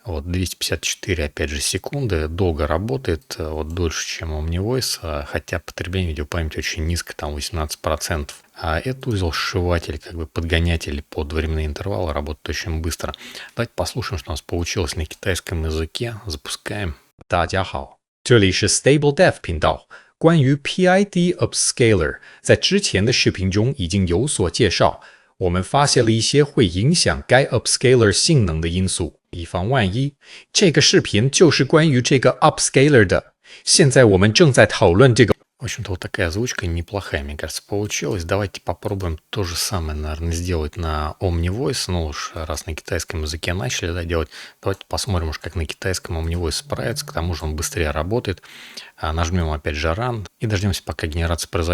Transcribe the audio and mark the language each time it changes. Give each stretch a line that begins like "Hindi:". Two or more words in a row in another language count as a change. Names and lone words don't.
Russian: Вот, 254, опять же, секунды. Долго работает, вот, дольше, чем OmniVoice, хотя потребление видеопамяти очень низко, там 18%. А этот узел сшиватель, подгонятель под временные интервалы, работает очень быстро. Давайте послушаем, что у нас получилось на китайском языке. Запускаем.
Chinese: 大家好，这里是 Stable Dev 频道。关于 PID Upscaler， 在之前的视频中已经有所介绍。我们发现了一些会影响该 Upscaler 性能的因素，以防万一。这个视频就是关于这个 Upscaler 的。现在我们正在讨论这个
Russian: В общем-то, вот такая озвучка неплохая, мне кажется, получилась. Давайте попробуем то же самое, наверное, сделать на OmniVoice. Ну уж раз на китайском языке начали, да, делать, давайте посмотрим уж, как на китайском OmniVoice справится. К тому же он быстрее работает. Нажмем опять же Run и дождемся, пока генерация произойдет.